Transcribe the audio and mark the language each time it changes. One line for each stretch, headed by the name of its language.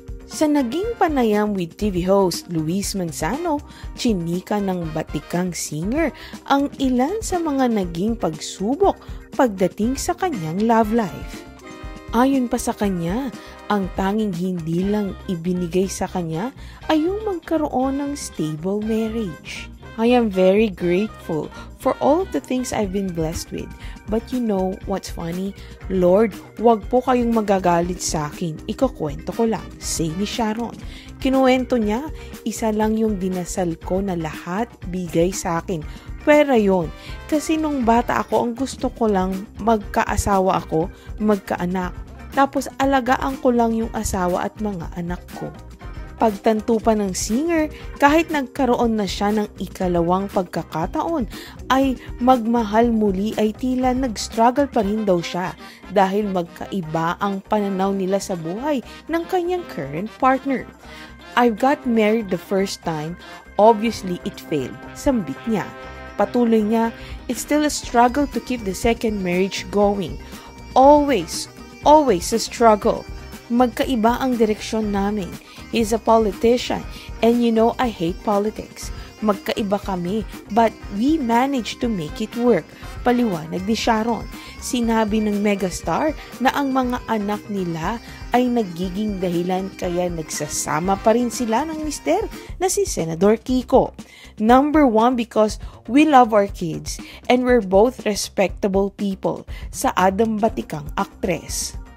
Filipino: Sa naging panayam
English: with TV host
Filipino: Luis Manzano, chinika ng batikang singer ang ilan sa mga naging pagsubok pagdating sa kanyang love life. Ayon pa sa kanya, ang tanging hindi lang ibinigay sa kanya ay yung magkaroon ng stable marriage.
English: I am very grateful for all of the things I've been blessed with. But you know what's funny?
Filipino: Lord, wag po kayong magagalit sa akin. Ikukwento ko lang, say ni Sharon. Kinuwento niya, isa lang yung dinasal ko na lahat bigay sa akin. Pero yun, kasi nung bata ako, ang gusto ko lang magkaasawa ako, magkaanak. Tapos alagaan ko lang yung asawa at mga anak ko. Pagtanto pa ng singer, kahit nagkaroon na siya ng ikalawang pagkakataon, ay magmahal muli ay tila nag-struggle pa rin daw siya dahil magkaiba ang pananaw nila sa buhay ng kanyang current partner.
English: I got married the first time, obviously it failed,
Filipino: sambit niya. Patuloy niya,
English: it's still a struggle to keep the second marriage going. Always a struggle.
Filipino: Magkaiba ang direksyon namin.
English: He's a politician and you know I hate politics.
Filipino: Magkaiba kami
English: but we managed to make it work.
Filipino: Paliwanag ni Sharon. Sinabi ng megastar na ang mga anak nila ay nagiging dahilan kaya nagsasama pa rin sila ng mister na si Senador Kiko.
English: Number one, because we love our kids and we're both respectable people,
Filipino: sa Adam Batikang aktres.